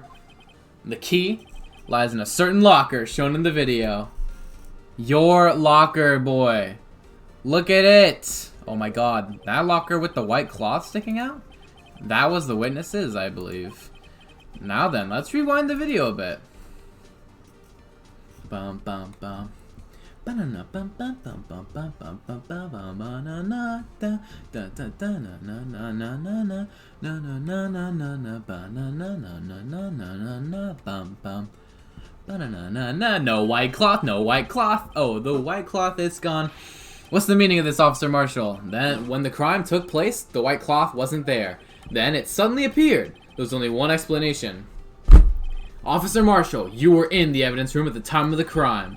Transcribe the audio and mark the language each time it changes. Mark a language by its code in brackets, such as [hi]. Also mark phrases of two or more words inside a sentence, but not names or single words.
[en] The key lies in a certain locker shown in the video. Your locker, boy. Look at it. Oh my god. That locker with the white cloth sticking out? That was the witnesses, I believe. Now then, let's rewind the video a bit. Bum bum bum. Banana bum bum bum bum bum bum bum bum bum banana da da da da na na na na na na na na na na na na banana na na na na na na bum bum banana na na. No white cloth, no white cloth. Oh, the white cloth is gone. What's the meaning of this, Officer Marshall? Then, when the crime took place, the white cloth wasn't there. Then it suddenly appeared. There was only one explanation. Officer Marshall, you were in the evidence room at the time of the crime.